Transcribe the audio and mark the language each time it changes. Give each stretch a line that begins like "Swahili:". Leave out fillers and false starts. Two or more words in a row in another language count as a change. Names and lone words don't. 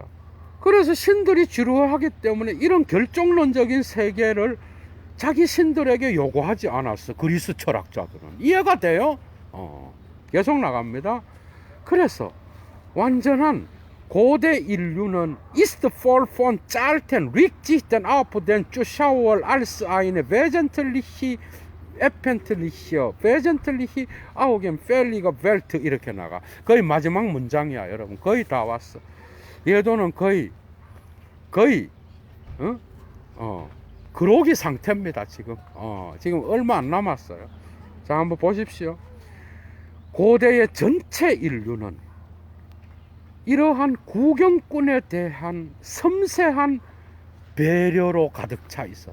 Korean: 그래서 신들이 지루하기 때문에 이런 결정론적인 세계를 자기 신들에게 요구하지 않았어. 그리스 철학자들은. 이해가 돼요? 계속 나갑니다. 그래서 완전한 고대 인류는
German: ist voll von zarten Rücksichten auf den Zuschauer als eine wesentliche augenfällige Welt
Korean: 이렇게 나가. 거의 마지막 문장이야, 여러분. 거의 다 왔어. 예도는 거의 그러기 상태입니다, 지금. 지금 얼마 안 남았어요. 자, 한번 보십시오. 고대의 전체 인류는 이러한 구경꾼에 대한 섬세한 배려로 가득 차 있었다.